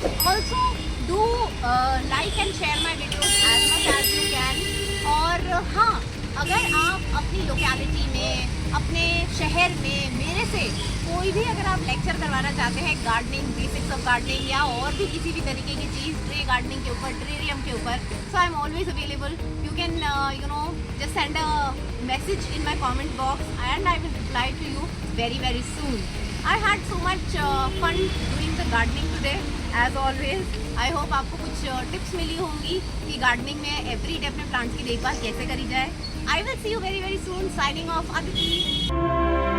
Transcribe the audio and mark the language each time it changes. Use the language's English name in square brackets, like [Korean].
[English] Also do like and share my videos as much as you can. [Hindi] और हाँ, अगर आप अपनी लोकेलिटी में, अपने शहर में मेरे से कोई भी अगर आप लेक्चर करवाना चाहते हैं गार्डनिंग, बेसिक्स ऑफ गार्डनिंग या और भी किसी भी तरीके की चीज़ ट्रे गार्डनिंग के ऊपर, टेरेरियम के ऊपर, [English] So I am always available. You can just send a message in my comment box and I will reply to you very soon. I had so much fun doing the gardening today as always. I hope [Hindi] आपको कुछ tips मिली होंगी कि gardening में everyday अपने plants की देखभाल कैसे करी जाए। [English] I will see you very soon. Signing off, [Hindi] Aditi.